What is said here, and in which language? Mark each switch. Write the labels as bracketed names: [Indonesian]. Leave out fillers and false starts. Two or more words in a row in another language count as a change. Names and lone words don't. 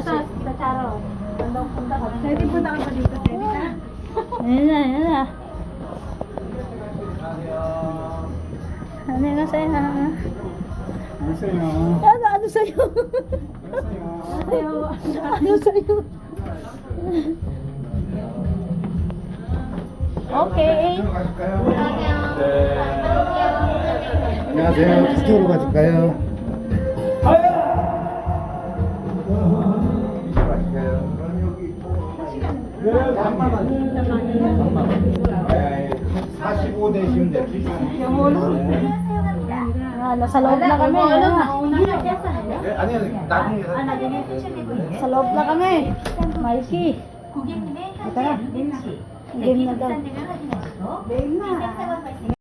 [Filipino] Si Tita Charo. Saan daw punta ka? Sedi, punta ka pa dito, Sedi na. Ayan na, ayan na. Ano na sa'yo? Ano sa'yo? Ano sa'yo? Ayaw. Ano sa'yo? Okay. [Korean] 안녕하세요. 스토어로 가실까요? 네, 45 되시면 됩니다. [Filipino] Ah, nasa loob na kami. [Korean] 아니요, 나중에. [Filipino] Sa loob na kami. Mikey. [Korean] 고객님의 [Filipino] Ito na. [Korean] 현재 렌치 [Filipino] Game na daw. [Korean] 확인하시고 [Filipino] Game na.